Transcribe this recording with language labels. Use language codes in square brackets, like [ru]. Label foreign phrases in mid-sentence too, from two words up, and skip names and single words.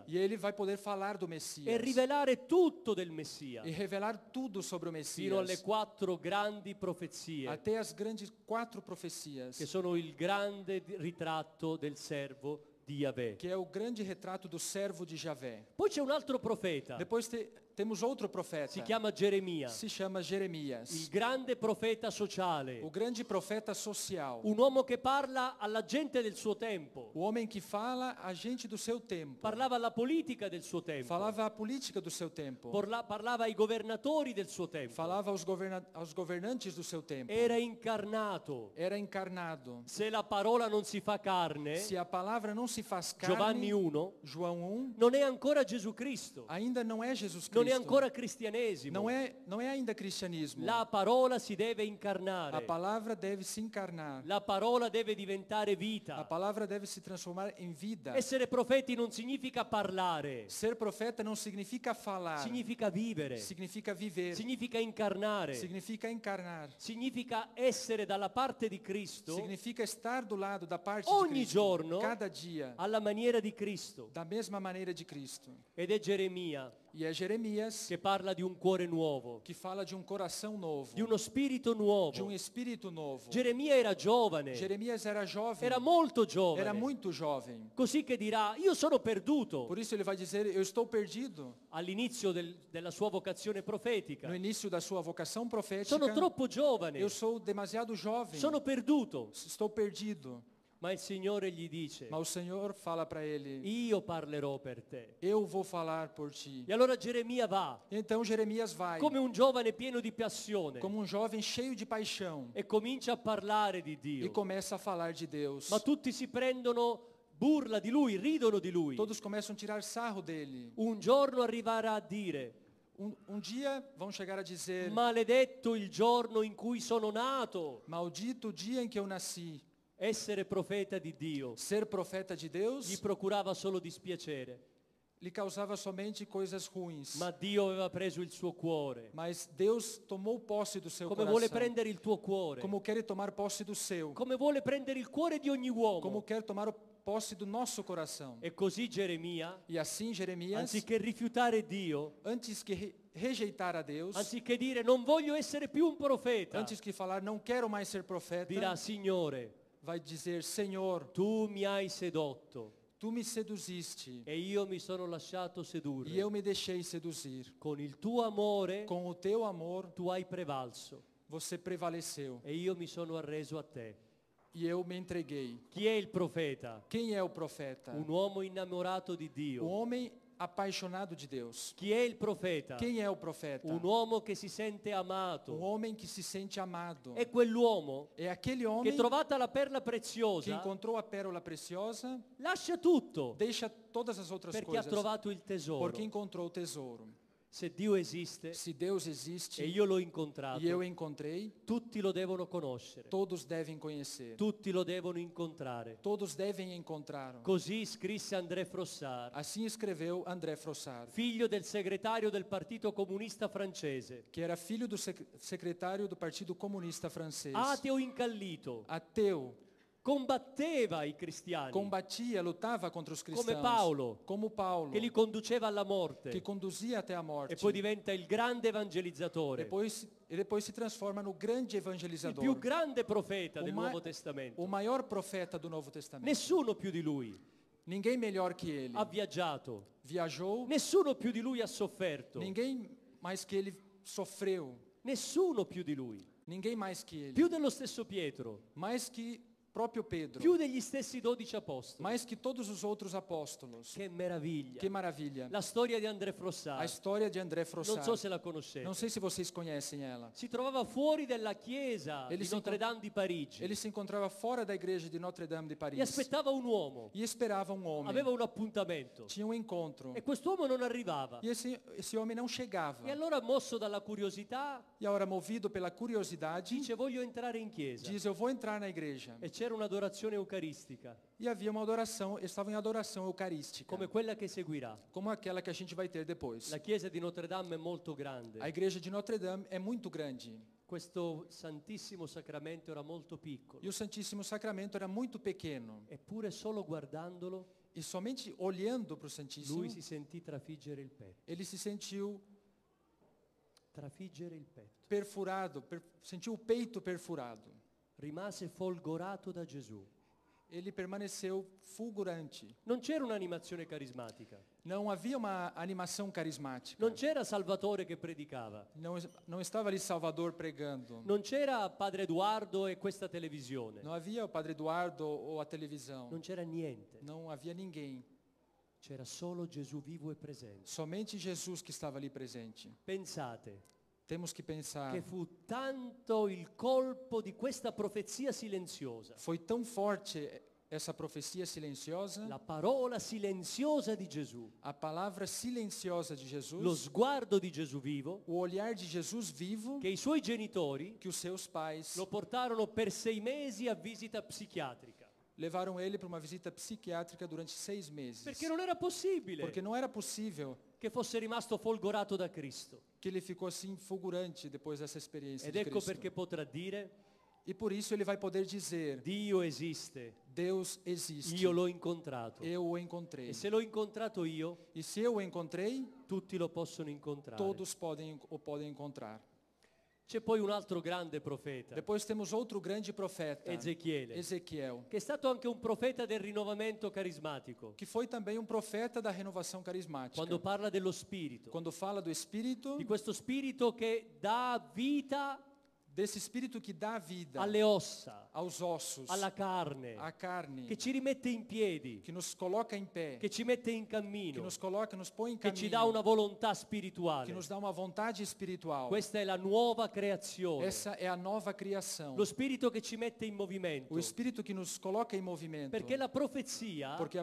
[pt] E ele vai poder falar do Messias [it] e rivelare tutto del Messia, [pt] e revelar tudo sobre o [it] fino alle [pt] Messias, [it] 4 grandi profezie, [pt] até as grandes 4 profecias, [it] che sono il grande ritratto del servo di Yahweh. [pt] que é o grande retrato do servo de Javé. [it] Poi c'è un altro profeta, [pt] Depois temos outro profeta, [it] si chiama Geremia, [pt] se chama Jeremias, [it] il grande profeta sociale, [pt] o grande profeta social, [it] un uomo che parla alla gente del suo tempo, [pt] o homem que fala a gente do seu tempo, [it] parlava alla politica del suo tempo, [pt] falava a política do seu tempo, [it] parlava ai governatori del suo tempo, [pt] falava aos governantes do seu tempo, [it] era incarnato. [pt] era encarnado. [it] Se la parola non si fa carne, [pt] Se a palavra não se faz carne, [it] Giovanni 1, [pt] João 1, [it] non è ancora Gesù Cristo, [pt] ainda não é Jesus [it] non è [pt] Cristo. [it] ancora cristianesimo. [pt] Não é ainda cristianismo. [it] La parola si deve [pt] A [it] incarnare, [pt] palavra deve se encarnar. [it] la parola deve diventare [pt] A [it] vita. [pt] palavra deve se transformar em vida. [it] Essere profeti non significa parlare, [pt] Ser profeta não significa falar, [it] significa vivere, [pt] significa viver, [it] significa incarnare, [pt] significa encarnar, [it] significa essere dalla parte di Cristo [pt] significa estar do lado da parte [it] ogni [pt] de Cristo, [it] giorno [pt] cada dia, [it] alla maniera di Cristo. [pt] da mesma maneira de Cristo. [it] Ed è Geremia [pt] E é Jeremias [it] che parla di un cuore nuovo, [pt] que fala de um coração novo, [it] di uno spirito [pt] de um [it] nuovo. [pt] espírito novo. [it] Geremia era giovane, [pt] Jeremias era jovem, [it] era molto [pt] era [it] giovane, [pt] muito jovem. [it] così che dirà, io sono perduto [pt] Por isso ele vai dizer, eu estou perdido. [it] all'inizio della sua vocazione profetica. [pt] No início da sua vocação profética, [it] Sono troppo giovane, [pt] eu sou demasiado jovem, [it] sono perduto. [pt] estou perdido. [it] Ma il Signore gli dice, [pt] Mas o Senhor fala para ele, [it] io parlerò per te. [pt] eu vou falar por ti. [it] E allora Geremia va, [pt] Então Jeremias vai, [it] come un giovane pieno di passione, [pt] como um jovem cheio de paixão, [it] e comincia a parlare di [pt] e [it] Dio. [pt] começa a falar de Deus. [it] Ma tutti si prendono burla di lui, ridono di lui. [pt] Todos começam a tirar sarro dele. [it] Un giorno arriverà a dire, [pt] Um dia vão chegar a dizer, [it] maledetto il giorno in cui sono nato. [pt] maldito o dia em que eu nasci. [it] Essere profeta di Dio [pt] Ser profeta de [it] gli [pt] Deus [it] procurava solo dispiacere, [pt] lhe causava somente coisas ruins. [it] ma Dio aveva preso il suo cuore. [pt] Mas Deus tomou posse do seu [it] Come vuole [pt] coração, [it] prendere il tuo cuore, [pt] como quer tomar posse do seu, [it] come vuole prendere il cuore di ogni uomo. [pt] como quer tomar posse do nosso coração. [it] E così Geremia, [pt] E assim Jeremias, [it] anziché rifiutare Dio, [pt] antes que rejeitar a Deus, [it] anziché dire non voglio essere più un profeta, [pt] antes que falar não quero mais ser profeta, [it] dirà Signore, [pt] vai dizer, Senhor, [it] tu mi hai sedotto [pt] tu me seduziste [it] e io mi sono lasciato sedurre. [pt] e eu me deixei seduzir. [it] Con il tuo amore [pt] Com o teu amor, [it] tu hai prevalso [pt] você prevaleceu [it] e io mi sono arreso a te. [pt] e eu me entreguei. [it] Chi è il profeta? [pt] Quem é o profeta? [it] Un uomo innamorato di [pt] O [it] Dio. [pt] homem apaixonado de Deus. [it] Chi è il profeta? [pt] Quem é o profeta? [it] Un uomo che si sente [pt] Um [it] amato. [pt] homem que se sente amado. [it] È quell'uomo [pt] É aquele [it] che [pt] homem [it] trovata la perla [pt] que [it] preziosa [pt] encontrou a pérola preciosa, [it] lascia tutto [pt] deixa todas as outras [it] perché ha [pt] coisas, [it] trovato il tesoro. [pt] porque encontrou o tesouro. [it] Se Dio esiste [pt] Se Deus existe [it] e io l'ho incontrato, [pt] e eu encontrei, [it] tutti lo devono conoscere, [pt] todos devem conhecer. [it] tutti lo devono incontrare. [pt] Todos devem encontrá-lo. [it] Così scrisse André Frossard, [pt] Assim escreveu André Frossard, [it] figlio del segretario del Partito Comunista francese, [pt] que era filho do secretário do Partido Comunista francês. [it] ateo incallito, [pt] Ateu, [it] combatteva i cristiani, [pt] combatia, lutava contra os cristãos. [it] come Paolo, [pt] Como Paulo, [it] che li conduceva alla morte, [pt] que conduzia até a morte. [it] e poi diventa il grande evangelizzatore, [pt] Depois se transforma no grande [it] il [pt] evangelizador. [it] più grande profeta del ma- Nuovo Testamento. [pt] O maior profeta do Novo Testamento. [it] Nessuno più di lui [pt] Ninguém melhor que ele. [it] ha viaggiato, [pt] Viajou, [it] nessuno più di lui ha sofferto, [pt] ninguém mais que ele sofreu. [it] nessuno più di lui, [pt] Ninguém mais que ele. [it] più dello stesso Pietro, [pt] Mais que próprio Pedro. [it] più degli stessi 12 apostoli. [pt] Mais que todos os outros apóstolos. [it] Che meraviglia! [pt] Que maravilha. [it] La storia di André [pt] A [it] Frossard, [pt] história de André [it] non [pt] Frossard. [it] so se la conoscete, [pt] Não sei se vocês conhecem ela. [it] si trovava fuori dalla chiesa [pt] Ele [it] di si Notre Dame di Parigi [pt] Ele se encontrava fora da igreja de Notre Dame de [it] e [pt] Paris. [it] aspettava un uomo, [pt] E esperava um homem. [it] aveva un appuntamento [pt] Tinha um encontro. [it] e quest'uomo non arrivava. [pt] E esse homem não chegava. [it] E allora, mosso dalla curiosità, [pt] E ora, movido pela curiosidade, [it] dice: voglio entrare in chiesa. [pt] diz: eu vou entrar na igreja. [it] E c'era un'adorazione eucaristica, [pt] E havia uma adoração, estavam em adoração eucarística, [it] come quella che seguirà. [pt] como aquela que a gente vai ter depois. [it] La chiesa di Notre Dame è molto grande. [pt] A igreja de Notre Dame é muito grande. [it] Questo Santissimo Sacramento era molto piccolo. [pt] E o Santíssimo Sacramento era muito pequeno. [it] Eppure solo guardandolo [pt] E somente olhando para o Santíssimo, [it] lui si sentì trafiggere il petto. [pt] ele se sentiu [it] Trafiggere il petto. [pt] perfurado, sentiu o peito perfurado. [it] Rimase folgorato da Gesù. [pt] Ele permaneceu fulgurante. [it] Non c'era un'animazione carismatica. [pt] Não havia uma animação carismática. [it] Non c'era Salvatore che predicava. [pt] Não estava ali Salvador pregando. [it] Non c'era Padre Edoardo e questa televisione. [pt] Não havia o Padre Eduardo ou a televisão. [it] Non c'era niente. [pt] Não havia ninguém. [it] C'era solo Gesù vivo e presente. [pt] Somente Jesus que estava ali presente. [it] Pensate [pt] Temos que pensar. [it] che fu tanto il colpo di questa profezia silenziosa, [pt] Foi tão forte essa profecia silenciosa, [it] la parola silenziosa di Gesù, [pt] a palavra silenciosa de [it] lo [pt] Jesus, [it] sguardo di Gesù vivo, [pt] o olhar de Jesus vivo, [it] che i suoi genitori [pt] que os seus pais [it] lo portarono per 6 mesi a visita psichiatrica, [pt] levaram ele para uma visita psiquiátrica durante 6 meses. [it] perché non era possibile [pt] Porque não era possível [it] che fosse rimasto folgorato da Cristo. [pt] que ele ficou assim fulgurante depois dessa experiência [it] Ed [pt] de [it] ecco [pt] Cristo. [it] perché potrà dire: [pt] E por isso ele vai poder dizer: [it] Dio esiste, [pt] Deus existe. [it] io l'ho incontrato. [pt] Eu o encontrei. [it] E se l'ho incontrato io, [pt] E se eu o encontrei, [it] tutti lo possono incontrare. [pt] todos o podem encontrar. [it] C'è poi un altro grande profeta, [pt] Depois temos outro grande profeta, [it] Ezechiele, [pt] Ezequiel, [it] che è stato anche un profeta del rinnovamento carismatico. [pt] que foi também um profeta da renovação carismática. [it] Quando parla dello Spirito, [pt] Quando fala do Espírito, [it] di questo Spirito che dà vita [pt] desse Espírito que dá vida [it] alle ossa, [pt] aos ossos, [it] alla carne, [pt] à carne, [it] che ci rimette in piedi, [pt] que nos coloca em pé, [it] che ci mette in [pt] que [it] cammino, [pt] nos coloca, nos põe em [it] che ci [pt] caminho, [it] dà una volontà [pt] que [it] spirituale. [pt] nos dá uma vontade espiritual. [it] Questa è la nuova creazione. [pt] Essa é a nova criação. [it] Lo Spirito che ci mette in movimento. [pt] O Espírito que nos coloca em movimento. [it] Perché la profezia [pt] Porque a